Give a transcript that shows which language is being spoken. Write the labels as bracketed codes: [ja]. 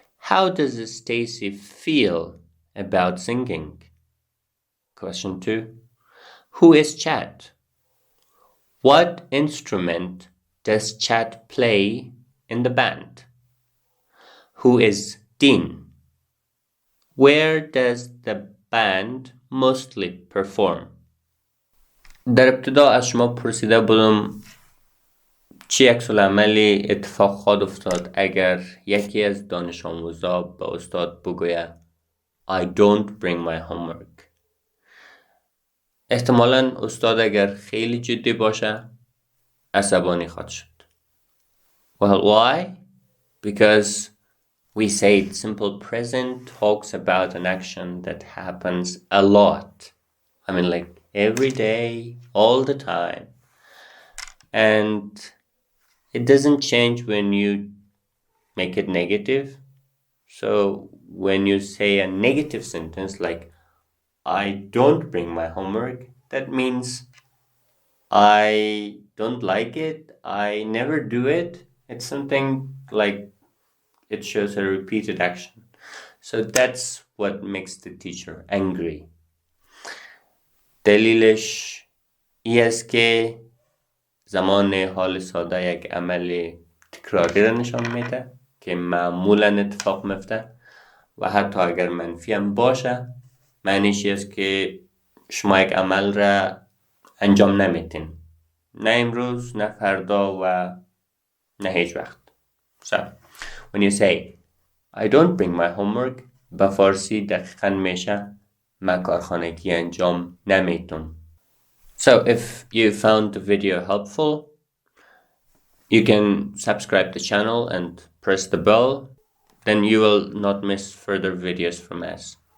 [en] How does Stacy feel about singing? Question 2. Who is Chad? What instrument does Chad play in the band? Who is Dean? Where does the band mostly perform? [fa] در ابتدا از شما پرسیده بودم چی عکس‌العملی اتفاق خواهد افتاد اگر یکی از دانش آموزا به استاد بگوید [en] I don't bring my homework. [fa] احتمالاً استاد اگر خیلی جدی باشه عصبانی خواهد شد. [en] Well, why? Because we say simple present talks about an action that happens a lot. I mean, like every day, all the time. And it doesn't change when you make it negative. So when you say a negative sentence like, I don't bring my homework, that means I don't like it, I never do it. It's something like it shows a repeated action. So that's what makes the teacher angry. [fa] دلیلش ای است که زمان حال ساده یک عمل تکراری را نشان میده که معمولا اتفاق میفته و حتی اگر منفی هم باشه معنیش است که شما یک عمل را انجام نمیتین، نه امروز نه فردا و نه هیچ وقت. [en] So when you say I don't bring my homework [fa] به فارسی دقیقا میشه من کارخانگی انجام نمیتونم. [en] So if you found the video helpful, you can subscribe the channel and press the bell, then you will not miss further videos from us.